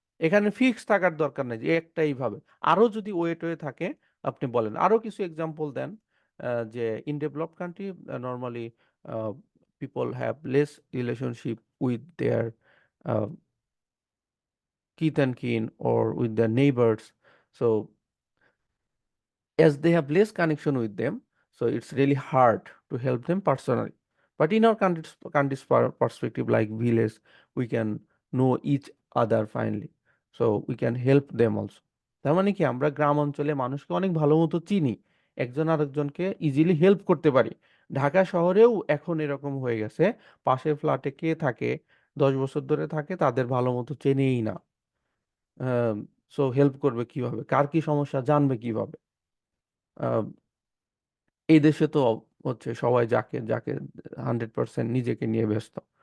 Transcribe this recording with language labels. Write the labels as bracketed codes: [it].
[bn] এখানে ফিক্স থাকার দরকার নেই যে একটাই ভাবে, আরো যদি ওয়ে থাকে আপনি বলেন, আরো কিছু এক্সাম্পল দেন। [en] যে in developed country normally people have less relationship with their kith and kin or with their neighbors. So as they have less connection with them, so it's really hard to help them personally. But in our country's perspective, like village, we can know each other finally, so we can help them also. [bn] তার মানে কি, আমরা গ্রাম অঞ্চলে মানুষকে অনেক ভালো মতো চিনি, একজন আরেকজনকে ইজিলি হেল্প করতে পারি। ঢাকা শহরেও এখন এরকম হয়ে গেছে, পাশের ফ্ল্যাটে কে থাকে, 10 বছর ধরে থাকে, তাদের ভালো মতো চেনেই না। সো হেল্প করবে কিভাবে, কার কি সমস্যা জানবে কিভাবে? আহ, এই দেশে তো হচ্ছে সবাই যাকে যাকে 100% নিজেকে নিয়ে ব্যস্ত।